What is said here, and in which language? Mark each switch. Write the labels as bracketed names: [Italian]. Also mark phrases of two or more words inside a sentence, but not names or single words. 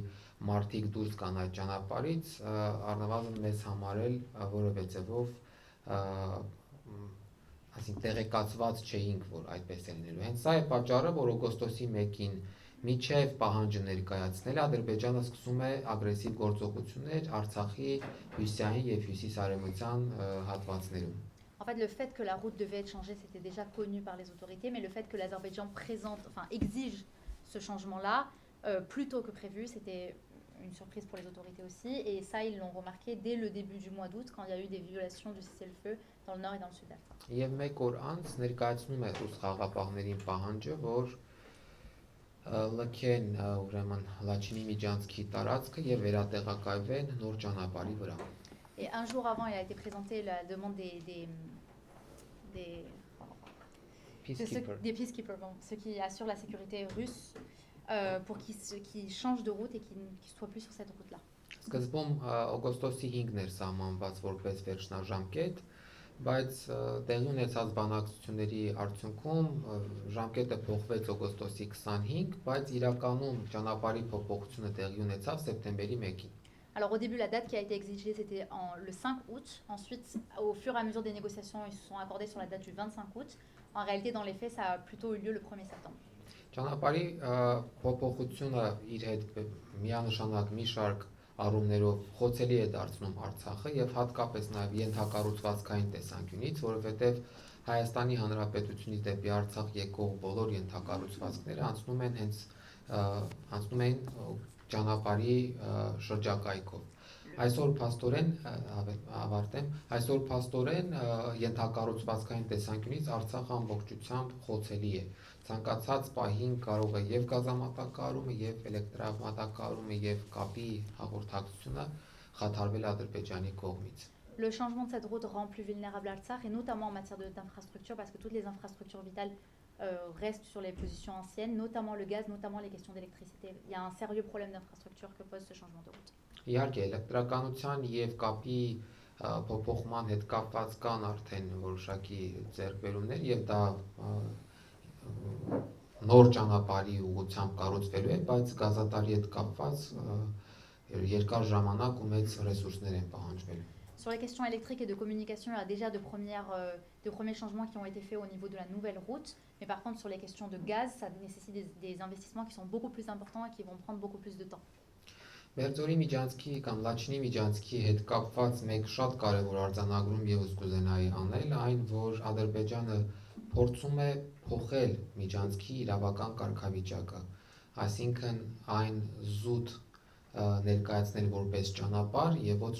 [Armenian] մարդիկ դուրս գան այդ ճանապարհից, առնվազն մեզ համար էլ որևէ ձևով այսինքն տեղեկացված չէինք, որ այդպես է լինելու։ Հենց սա է պատճառը, որ օգոստոսի 1-ին միջև պահանջը ներկայացնել Ադրբեջանը սկսում է ագրեսիվ գործողություններ Արցախի հյուսիսային եւ հյուսիսարևմտյան հատվածներում։ [French] En fait, le fait que la route devait être changée, c'était déjà connu par les autorités, mais le fait que l'Azerbaïdjan exige ce changement-là plus tôt que prévu, c'était une surprise pour les autorités aussi. Et ça, ils l'ont remarqué dès le début du mois d'août, quand il y a eu des violations du cessez-le-feu dans le nord et dans le sud d'Artsakh. [Armenian] Եվ մեկ օր անց ներկայացնում է ռուս խաղաղապահներին պահանջը, որ լքեն ուրեմն Լաչինի Միջանցքի տարածքը եւ վերատեղակայվեն նոր ճանապարհի վրա։ [French] Et un jour avant, il a été présenté la demande des peacekeepers, ceux qui assurent la sécurité russe, pour qu'ils changent de route et qu'ils ne soient plus sur cette route-là. [Armenian] Սկզբում օգոստոսի 5-ն էր սահմանված որպես վերջնաժամկետ, բայց տեղի ունեցած բանակցությունների արդյունքում ժամկետը փոխվեց օգոստոսի 25, բայց իրականում ճանապարհի փոփոխությունը տեղի ունեցավ սեպտեմբերի 1-ին։ [French] Alors au début, la date qui a été exigée, c'était le 5 août. Ensuite, au fur et à mesure des négociations, ils se sont accordés sur la date du 25 août. En réalité, dans les faits, ça a plutôt eu lieu le 1er septembre. [Armenian] Ճանապարհի փոփոխությունը իր հետ միանշանակ մի շարք առումներով խոցելի է դարձնում Արցախը եւ հատկապես նաեւ ենթակառուցվածքային տեսանկյունից, որովհետեւ Հայաստանի Հանրապետությունից դեպի Արցախ եկող բոլոր ենթակառուցվածքները անցնում են ճանապարհի շրջակայքով։ Այսօր փաստորեն ենթակառուցվածքային տեսանկյունից Արցախը ամբողջությամբ խոցելի է։ Ցանկացած պահին կարող է եւ գազամատակարարումը, եւ էլեկտրամատակարարումը, եւ կապի հաղորդակցությունը խաթարվել Ադրբեջանի կողմից։ [French] Le changement de cette route rend plus vulnérable Artsakh, et notamment en matière d'infrastructures, parce que toutes les infrastructures vitales restent sur les positions anciennes, notamment le gaz, notamment les questions d'électricité. Il y a un sérieux problème d'infrastructure que pose ce changement de route. [Armenian] Իհարկե, էլեկտրականության եւ կապի փոփոխման հետ կապված կան արդեն որոշակի ձեռքբերումներ եւ դա նոր ճանապարհի ուղղությամբ կառուցվելու է, բայց գազատարի հետ կապված երկար ժամանակ ու մեծ ռեսուրսներ են պահանջվելու։ [French] Sur les questions électriques et de communication, il y a déjà de premiers changements qui ont été faits au niveau de la nouvelle route. Mais par contre, sur les questions de gaz, ça nécessite des investissements qui sont beaucoup plus importants et qui vont prendre beaucoup plus de temps. [Armenian] Բերձորի Միջանցքի կամ Լաչինի Միջանցքի հետ կապված մեկ շատ կարևոր արձանագրում եւս կուզենայի անել, այն որ Ադրբեջանը փորձում է փոխել Միջանցքի իրավական կարգավիճակը, այսինքն այն զուտ ներկայացնել որպես ճանապարհ եւ ոչ